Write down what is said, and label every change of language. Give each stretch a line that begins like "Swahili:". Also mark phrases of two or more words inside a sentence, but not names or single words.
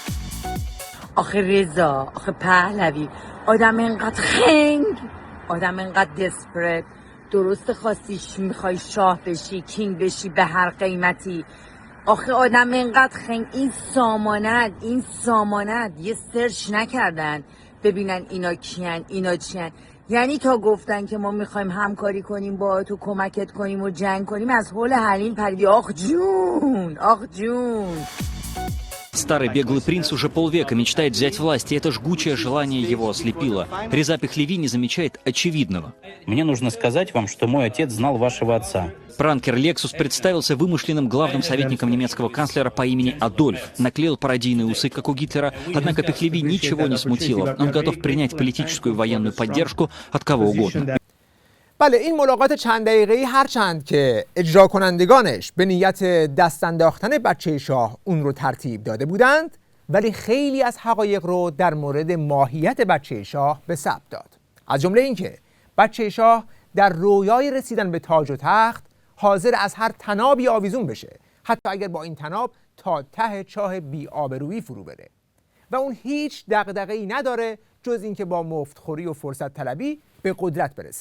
Persian: آخه رضا، آخه پهلوی، آدم اینقدر خنگ، آدم اینقدر دسپرت، درست خواستیش میخوای شاه بشی، کینگ بشی به هر قیمتی، آخه آدم اینقدر خنگ، این سامانت یه سرچ نکردن ببینن اینا کیان اینا چیان. یعنی تا گفتن که ما میخوایم همکاری کنیم با تو، کمکت کنیم و جنگ کنیم، از حول حلیل پریدی. آخ جون.
Russian: Старый беглый принц уже полвека мечтает взять власть, и это жгучее желание его ослепило. Реза Пехлеви не замечает очевидного. Мне нужно сказать вам, что мой отец знал вашего отца. Пранкер Лексус представился вымышленным главным советником немецкого канцлера по имени Адольф, наклеил пародийные усы, как у Гитлера, однако Пехлеви ничего не смутило. Он готов принять политическую и военную поддержку от кого угодно.
Persian: بله، این ملاقات چند دقیقه‌ای هرچند که اجرا کنندگانش به نیت دست انداختن بچه شاه اون رو ترتیب داده بودند، ولی خیلی از حقایق رو در مورد ماهیت بچه شاه به ثبت داد. از جمله اینکه بچه شاه در رویای رسیدن به تاج و تخت حاضر از هر طنابی آویزون بشه، حتی اگر با این طناب تا ته چاه بی‌آبرویی فرو بره، و اون هیچ دغدغه‌ای نداره جز اینکه با مفتخوری و فرصت طلبی به قدرت برسه.